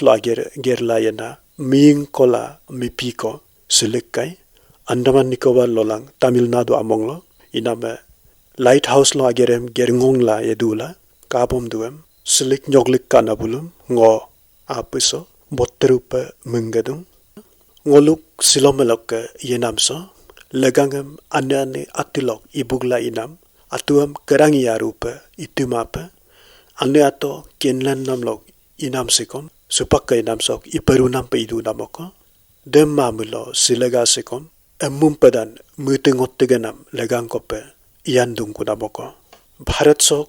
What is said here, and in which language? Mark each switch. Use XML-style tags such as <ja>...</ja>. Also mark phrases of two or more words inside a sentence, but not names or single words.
<adi>la gerla yana ming kola mipiko silikkai Andaman Nicobar lolang Tamil Nadu amonglo iname lighthouse lo agerem gerngong la yedula kapom duem silik nyoglik kanabulum ngo apiso botterupa mengadung ngoluk silomelok yenamso legangem ane atilok ibugla inam atuam kerangi yarupa itumapa ane ato kenlan namlok inam sikom supakka inam sok iperunam pe idu namoko dem mamulo silega sikom emumpedan mutingotigenam legang kope iandung kunamoko Bharat sok</adi>